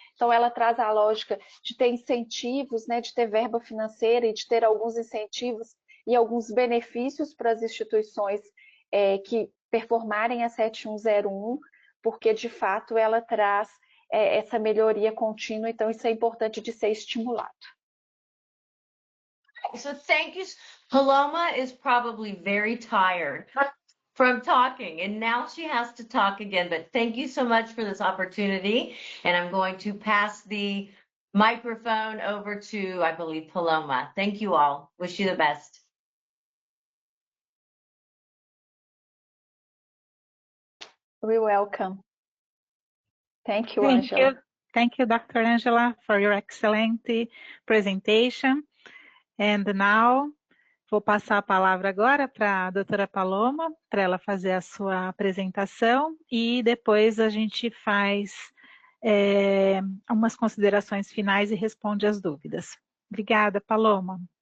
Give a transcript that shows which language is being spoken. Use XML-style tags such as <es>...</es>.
<pt>Então, ela traz a lógica de ter incentivos, né, de ter verba financeira e de ter alguns incentivos e alguns benefícios para as instituições que performarem a 7101, porque, de fato, ela traz essa melhoria contínua. Então, isso é importante de ser estimulado.</pt> <en>So thank you. Paloma is probably very tired from talking, and now she has to talk again, but thank you so much for this opportunity. And I'm going to pass the microphone over to, I believe, Paloma. Thank you all. Wish you the best. You're welcome. Thank you, Angela. Thank you, Dr. Angela, for your excellent presentation. And now,</en> <pt>vou passar a palavra agora para a doutora Paloma, para ela fazer a sua apresentação, e depois a gente faz algumas considerações finais e responde as dúvidas. Obrigada, Paloma.</pt>